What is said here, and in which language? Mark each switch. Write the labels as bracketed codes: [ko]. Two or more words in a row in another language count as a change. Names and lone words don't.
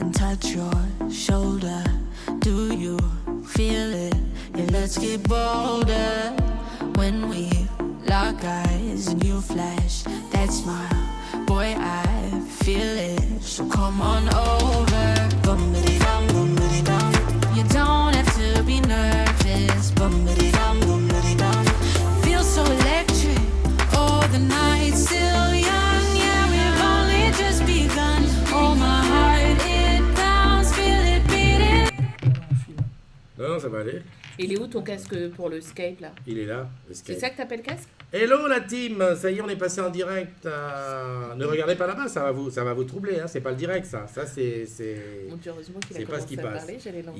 [en] at your shoulder. Do you feel it? Yeah, let's get bolder. When we lock eyes and you flash that smile, boy, I feel it. So come on over. Bum-ba-dee-dum, bum-ba-dee-dum. You don't have to be nervous. Bum-ba-dee-dum, bum-ba-dee-dum. Feel so electric. Oh, the night's still young. Yeah, we've only just begun. Oh, my heart, it pounds. Feel it beating. [fr] Non, ça va aller. Il est où ton casque pour le Skype là? Il est là, le C'est Skype. ça que t'appelles casque? Hello la team, ça y est, on est passé en direct. Ne regardez pas là-bas, ça va vous troubler. Hein. C'est pas le direct, ça. Ça c'est. Mon Dieu, heureusement qu'il a C'est pas ce commencé qui à passe. parler, j'allais l'enlever.